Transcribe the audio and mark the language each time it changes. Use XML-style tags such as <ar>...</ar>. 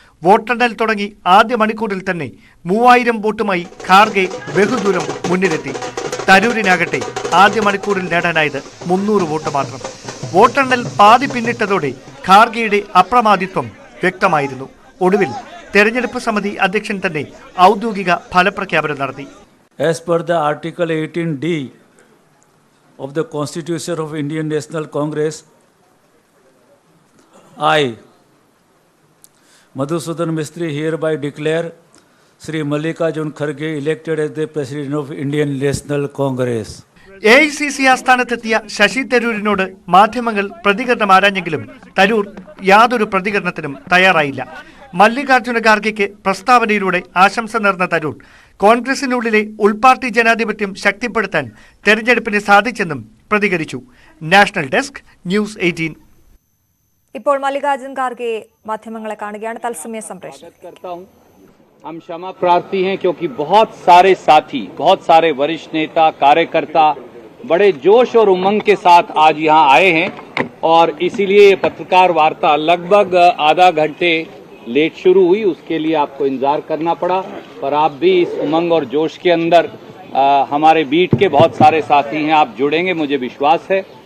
<ml>വോട്ടെണ്ണൽ തുടങ്ങി ആദ്യ മണിക്കൂറിൽ തന്നെ 3000 വോട്ടുമായി ഖാർഗെ ബഹുദൂരം മുന്നിലെത്തി. തരൂരിനാകട്ടെ ആദ്യ മണിക്കൂറിൽ നേടാനായത് 300 വോട്ട് മാത്രം. വോട്ടെണ്ണൽ പാതി പിന്നിട്ടതോടെ ഖാർഗെയുടെ അപ്രമാദിത്വം വ്യക്തമായിരുന്നു. ഒടുവിൽ തെരഞ്ഞെടുപ്പ് സമിതി അധ്യക്ഷൻ തന്നെ ഔദ്യോഗിക ഫലപ്രഖ്യാപനം നടത്തി.</ml> <en>As per the Article 18D of the Constitution of Indian National Congress, I, Madhusudan Mistry, hereby declare Sri Mallikarjun Kharge elected as the President of Indian National Congress.</en> <ml>AICC ആസ്ഥാനത്തെത്തിയ Sasi തരൂരിനോട് മാധ്യമങ്ങൾ പ്രതികരണം ആരാഞ്ഞെങ്കിലും തരൂർ യാതൊരു പ്രതികരണത്തിനും തയ്യാറായില്ല. മല്ലികാർജ്ജുന ഖാർഗെയ്ക്ക് പ്രസ്താവനയിലൂടെ ആശംസ നേർന്ന തരൂർ കോൺഗ്രസിനുള്ളിലെ ഉൾപാർട്ടി ജനാധിപത്യം ശക്തിപ്പെടുത്താൻ തെരഞ്ഞെടുപ്പിന് സാധിച്ചെന്നും പ്രതികരിച്ചു. National desk news 18. ഇപ്പോൾ മല്ലികാർജ്ജുന ഖാർഗെ മാധ്യമങ്ങളെ കാണുകയാണ്. തത്സമയ സംപ്രേഷണം.</ml> <hi>हम क्षमा प्रार्थी हैं क्योंकि बहुत सारे साथी, बहुत सारे वरिष्ठ नेता, कार्यकर्ता बड़े जोश और उमंग के साथ आज यहाँ आए हैं और इसीलिए पत्रकार वार्ता लगभग आधा घंटे लेट शुरू हुई. उसके लिए आपको इंतजार करना पड़ा, पर आप भी इस उमंग और जोश के अंदर हमारे बीट के बहुत सारे साथी हैं, आप जुड़ेंगे मुझे विश्वास है.</hi>